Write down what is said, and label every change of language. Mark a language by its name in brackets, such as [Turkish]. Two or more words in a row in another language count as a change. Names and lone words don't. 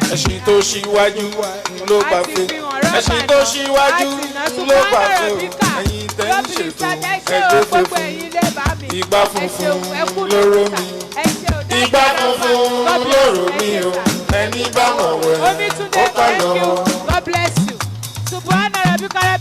[Yoruba] Ẹṣin tó ṣíwájú ló gbà fún. Ẹṣin tó ṣíwájú ló gbà fún. Ẹ̀yin tẹ́ ń ṣètò ẹgbẹ́ funfun. Ìgbà funfun lóró mi. Ìgbà funfun lóró mi o. Ẹni bá mọ̀ wẹ̀ ó kà lọ. [English] God bless you. [Arabic] سبحان ربك